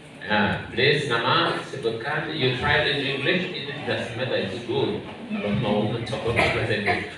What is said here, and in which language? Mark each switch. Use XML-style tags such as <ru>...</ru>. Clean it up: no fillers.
<id>Nah, please, nama sebutkan.</id> <en>You try in English, it doesn't matter, it's good.</en> <id>Kalau mau mencoba bahasa Inggris.</id>